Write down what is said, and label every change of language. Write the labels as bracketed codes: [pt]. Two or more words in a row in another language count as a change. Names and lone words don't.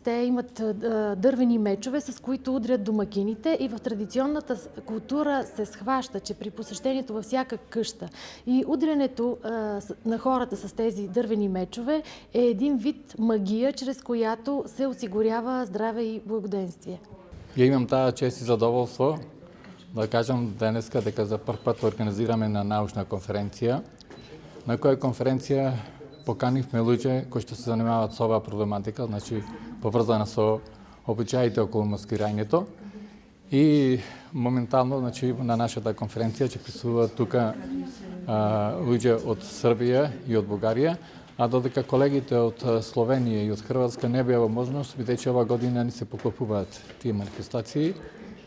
[bg] Те имат дървени мечове, с които удрят домакините, и в традиционната култура се схваща, че при посещението във всяка къща и удрянето на хората с тези дървени мечове е един вид магия, чрез която се осигурява здраве и благоденствие. [mk] Я имам тая чест и задоволство да кажем денеска дека за прв пат организираме на научна конференција, на која конференција поканивме луѓе кои што се занимаваат со оваа проблематика, значи поврзана со обичаите околу маскирањето. И моментално, значи, на нашата конференција ќе присуствуваат тука луѓе од Србија и од Бугарија, а додека колегите од Словенија и од Хрватска не беа во можност, бидејќи ова година не се поклопуваат тие манифестации,